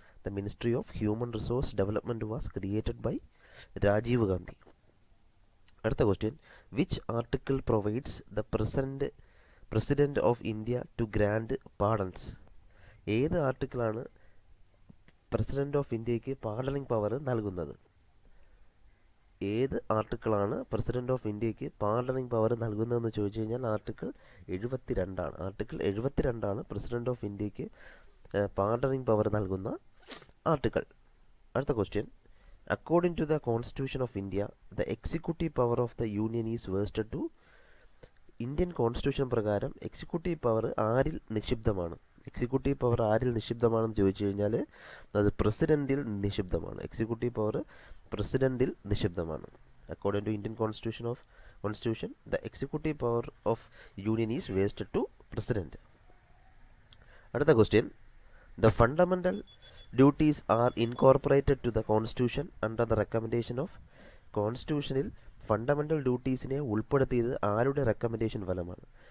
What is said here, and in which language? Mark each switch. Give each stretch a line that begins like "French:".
English: The Ministry of Human Resource Development was created by Rajiv Gandhi.
Malayalam: അടുത്ത question,
English: Which article provides the president of India to grant pardons.
Malayalam: ഏത് ആർട്ടിക്കിളാണ് president of ഇന്ത്യക്ക് പാർഡണിംഗ് power നൽകുന്നത്? ഏത് ആർട്ടിക്കിളാണ് president of ഇന്ത്യക്ക് പാർഡണിംഗ് power നൽകുന്നതെന്ന് ചോദിച്ചു കഴിഞ്ഞാൽ ആർട്ടിക്കിൾ 72 ആണ്. ആർട്ടിക്കിൾ 72 ആണ് പ്രസിഡന്റ് ഓഫ് ഇന്ത്യക്ക് പാർഡണിംഗ് പവർ നൽകുന്ന ആർട്ടിക്കിൾ. അടുത്ത question,
English: According to the constitution of India the executive power of the union is vested to.
Malayalam: Indian constitution പ്രകാരം എക്സിക്യൂട്ടീവ് പവർ ആരിൽ നിക്ഷിപ്തമാണ്? എക്സിക്യൂട്ടീവ് പവർ ആരിൽ നിക്ഷിപ്തമാണെന്ന് ചോദിച്ചു കഴിഞ്ഞാൽ അത് പ്രസിഡന്റിൽ നിക്ഷിപ്തമാണ്. Executive power പ്രസിഡന്റിൽ നിക്ഷിപ്തമാണ്.
English: According to Indian constitution the executive power of union is vested to president.
Malayalam: അടുത്ത question,
English: the fundamental duties are incorporated to the constitution under the recommendation of.
Malayalam: കോൺസ്റ്റിറ്റ്യൂഷനിൽ fundamental ഡ്യൂട്ടീസിനെ ഉൾപ്പെടുത്തിയത് ആരുടെ recommendation ഫലമാണ്?